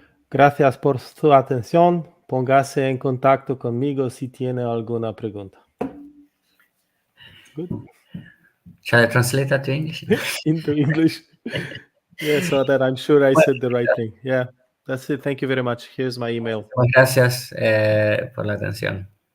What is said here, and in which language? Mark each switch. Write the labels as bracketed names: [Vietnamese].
[Spanish] Gracias por su atención. Póngase en contacto conmigo si tiene alguna pregunta. [English] Good. Shall I translate that to English? Into English. Yeah, so that I'm sure I said the right thing. Yeah, that's it. Thank you very much. Here's my email. [Spanish] Gracias por la atención.